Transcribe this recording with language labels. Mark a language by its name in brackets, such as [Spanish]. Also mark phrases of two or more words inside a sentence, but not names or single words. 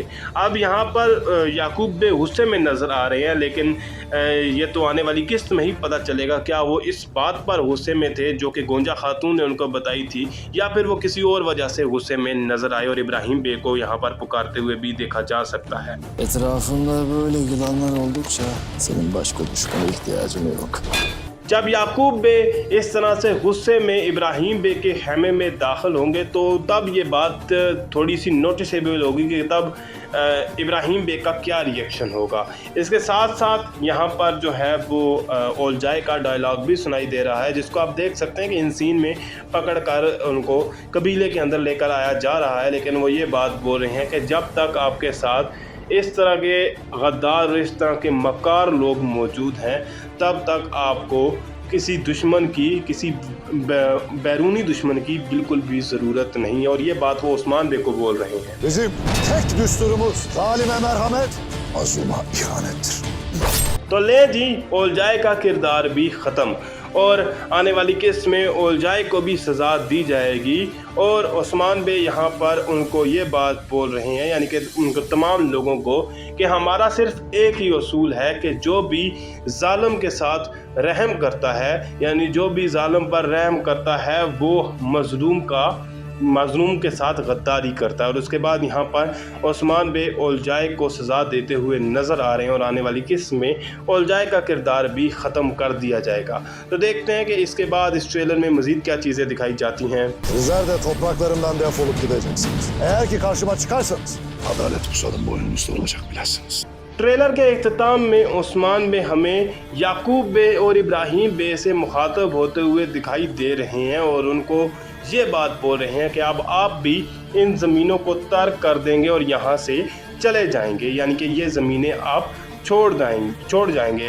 [Hindi] अब यहाँ पर याकूब बे गुस्से में नज़र आ रहे हैं, लेकिन ये तो आने वाली किस्त में ही पता चलेगा क्या वो इस बात पर गुस्से में थे जो कि गोंजा खातून ने उनको बताई थी, या फिर वो किसी और वजह से गुस्से में नज़र आए और इब्राहिम बे को यहाँ पर पुकारते हुए भी देखा जा सकता है। [Turkish] Etrafında böyle yılanlar oldukça senin baş konuşmana ihtiyacın yok. [Hindi] जब याकूब बे इस तरह से गुस्से में इब्राहिम बे के खेमे में दाखिल होंगे, तो तब ये बात थोड़ी सी नोटिसेबल होगी कि तब इब्राहिम बे का क्या रिएक्शन होगा। इसके साथ साथ यहाँ पर जो है वो ओलजाई का डायलॉग भी सुनाई दे रहा है, जिसको आप देख सकते हैं कि इन सीन में पकड़ कर उनको कबीले के अंदर लेकर आया जा रहा है। लेकिन वो ये बात बोल रहे हैं कि जब तक आपके साथ इस तरह के गद्दार, इस तरह के मक्कार लोग मौजूद हैं, तब तक आपको किसी दुश्मन की, किसी बैरूनी दुश्मन की बिल्कुल भी ज़रूरत नहीं है। और ये बात वो उस्मान बे को बोल रहे हैं। [Turkish] Bizim tek düsturumuz zalime merhamet, Mazluma ihanettir. [Hindi] तो ले जी, ओलजाई का किरदार भी ख़त्म और आने वाली किस्त में ओलजाई को भी सज़ा दी जाएगी। और उस्मान बे यहाँ पर उनको ये बात बोल रहे हैं, यानी कि उनको तमाम लोगों को, कि हमारा सिर्फ एक ही उसूल है कि जो भी जालिम के साथ रहम करता है, यानी जो भी जालिम पर रहम करता है, वो मज़लूम के साथ गद्दारी करता है। और उसके बाद यहाँ पर उस्मान बे ओलजाई को सज़ा देते हुए नज़र आ रहे हैं और आने वाली किस्त में ओलजाई का किरदार भी ख़त्म कर दिया जाएगा। तो देखते हैं कि इसके बाद इस ट्रेलर में मज़ीद क्या चीज़ें दिखाई जाती हैं। [Turkish] sizler de topraklarımdan defolup gideceksiniz. Eğer ki karşıma çıkarsanız Adalet pusanın boynunuzda olacak bilesiniz. [Hindi] ट्रेलर के इख्तिताम में उस्मान बे हमें याकूब बे और इब्राहिम बे से मुखातब होते हुए दिखाई दे रहे हैं और उनको ये बात बोल रहे हैं कि अब आप भी इन ज़मीनों को तर्क कर देंगे और यहाँ से चले जाएंगे, यानी कि ये ज़मीनें आप छोड़ जाएंगे।